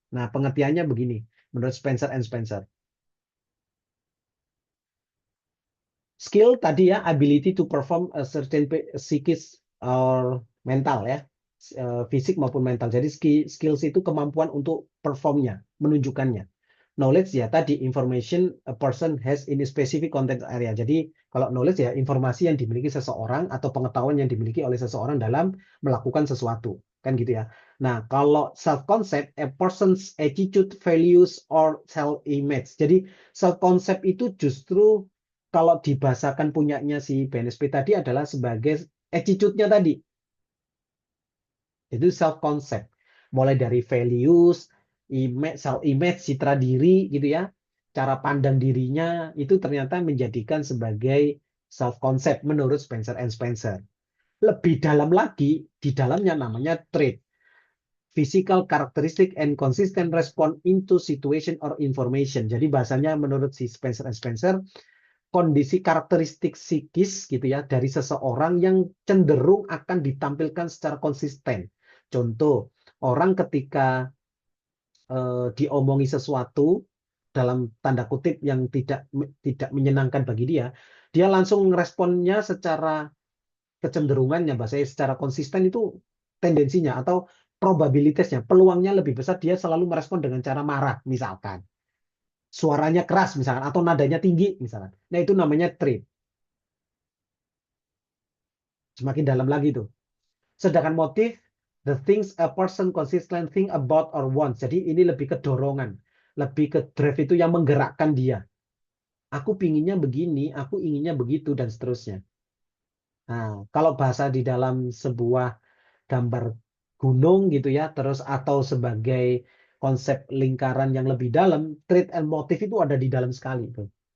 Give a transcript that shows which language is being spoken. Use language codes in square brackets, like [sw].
[id] Nah, pengertiannya begini, menurut Spencer and Spencer. [en] Skill [id] tadi ya, [en] ability to perform a certain psikis or mental ya, [id] fisik maupun mental. Jadi skills itu kemampuan untuk performnya, menunjukkannya. [en] Knowledge [id] ya tadi [en] information a person has in a specific content area. [id] Jadi kalau knowledge ya informasi yang dimiliki seseorang atau pengetahuan yang dimiliki oleh seseorang dalam melakukan sesuatu. Kan gitu ya. Nah, kalau [en] self concept a person's attitude, values or self image. [id] Jadi self concept itu justru kalau dibahasakan punyanya si BNSP tadi adalah sebagai attitude-nya tadi. Itu self concept. Mulai dari values, image, self image, citra diri gitu ya. Cara pandang dirinya itu ternyata menjadikan sebagai self concept menurut Spencer and Spencer. Lebih dalam lagi, di dalamnya namanya trait. [en] Physical characteristic and consistent response into situation or information. [id] Jadi bahasanya menurut si Spencer and Spencer, kondisi karakteristik psikis gitu ya dari seseorang yang cenderung akan ditampilkan secara konsisten. Contoh, orang ketika diomongi sesuatu dalam tanda kutip yang tidak menyenangkan bagi dia, dia langsung responnya secara kecenderungannya, bahasanya secara konsisten itu tendensinya atau probabilitasnya, peluangnya lebih besar dia selalu merespon dengan cara marah, misalkan. Suaranya keras misalkan atau nadanya tinggi misalkan. Nah, itu namanya trait. Semakin dalam lagi tuh. Sedangkan [en] motif, the things a person consistently think about or wants. [id] Jadi ini lebih ke dorongan, lebih ke drive itu yang menggerakkan dia. Aku pinginnya begini, aku inginnya begitu dan seterusnya. Nah, kalau bahasa di dalam sebuah gambar gunung gitu ya, terus atau sebagai konsep lingkaran yang lebih dalam, trait and motif itu ada di dalam sekali tuh.